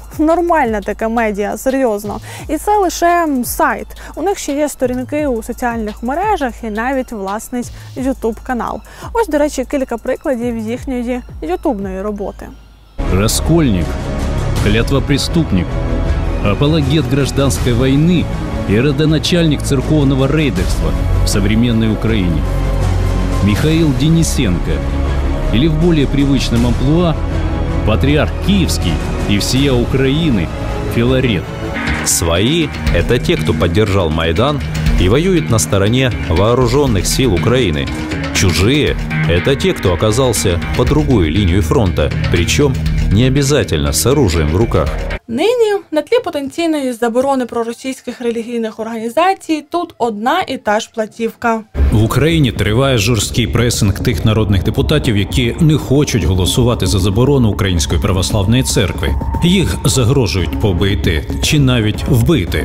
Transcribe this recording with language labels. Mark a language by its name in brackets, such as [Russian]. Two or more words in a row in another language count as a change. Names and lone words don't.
[Ukrainian] Нормальна така медіа, серйозно. І це лише сайт. У них ще є сторінки у соціальних мережах і навіть власний ютуб-канал. Ось, до речі, кілька прикладів їхньої ютубної роботи. [Russian] Раскольник, клятвопреступник, апологет гражданской войны и родоначальник церковного рейдерства в современной Украине. Михаил Денисенко, или в более привычном амплуа патриарх Киевский и всея Украины Филарет. Свои – это те, кто поддержал Майдан и воюет на стороне вооруженных сил Украины. Чужие – это те, кто оказался по другую линию фронта, причем не обязательно с оружием в руках. [Ukrainian] Нині на тлі потенційної заборони проросійських релігійних організацій тут одна і та ж платівка. В Україні триває жорсткий пресинг тих народних депутатів, які не хочуть голосувати за заборону Української православної церкви. Їх загрожують побити чи навіть вбити.